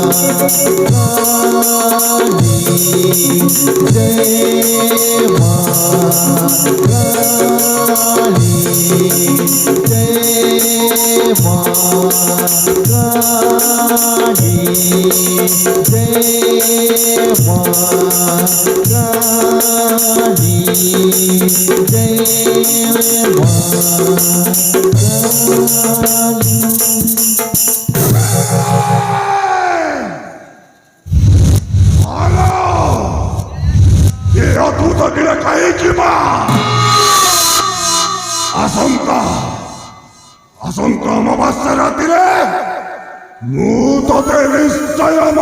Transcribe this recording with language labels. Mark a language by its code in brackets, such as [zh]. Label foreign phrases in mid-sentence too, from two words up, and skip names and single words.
[hi] काली जय मां काली जय मां काली जय मां काली जय [or] ଅଦ୍ଭୁତ ନୀଳ ଖାଇଯିବା ଆସନ୍ତା ଅମାବାସ୍ୟା ରାତିରେ ମୁଁ ତତେ ନିଶ୍ଚୟ